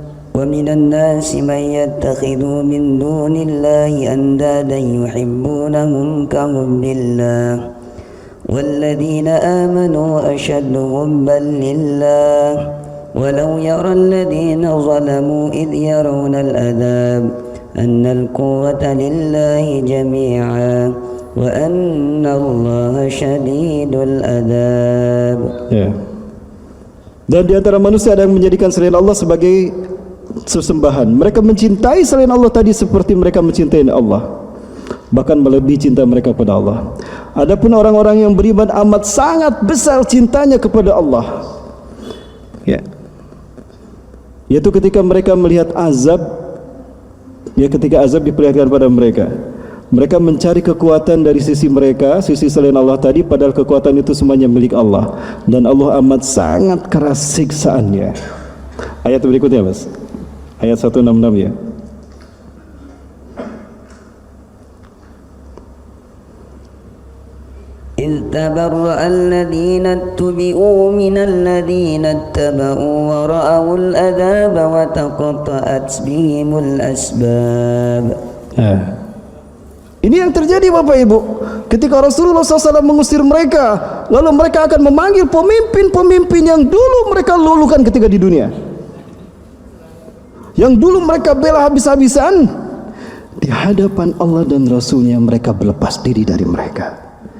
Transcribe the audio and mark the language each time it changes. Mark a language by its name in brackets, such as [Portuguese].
[Arabic] ومن الناس من يتخذ من دون الله أندادا يحبونهم كحب الله والذين آمنوا أشد حبا لله ولو يرى الذين ظلموا إذ يرون العذاب أن القوة لله جميعا وأن الله شديد العذاب. [Indonesian] Dan di antara manusia ada yang menjadikan selain Allah sebagai sesembahan. Mereka mencintai selain Allah tadi seperti mereka mencintai Allah, bahkan melebihi cinta mereka kepada Allah. Adapun orang-orang yang beriman amat sangat besar cintanya kepada Allah, yaitu ketika mereka melihat azab, ketika azab diperlihatkan pada mereka, mereka mencari kekuatan dari sisi mereka, sisi selain Allah tadi, padahal kekuatan itu semuanya milik Allah, dan Allah amat sangat keras siksaannya. Ayat berikutnya Mas, ayat 166 ya. [Arabic] إذ تبرأ الذين اتبعوا من الذين اتبعوا ورأوا العذاب وتقطعت بهم الأسباب. [Indonesian] Ini yang terjadi Bapak Ibu, ketika Rasulullah SAW mengusir mereka, lalu mereka akan memanggil pemimpin-pemimpin yang dulu mereka lulukan ketika di dunia, yang dulu mereka bela habis-habisan. Di hadapan Allah dan Rasulnya mereka berlepas diri dari mereka.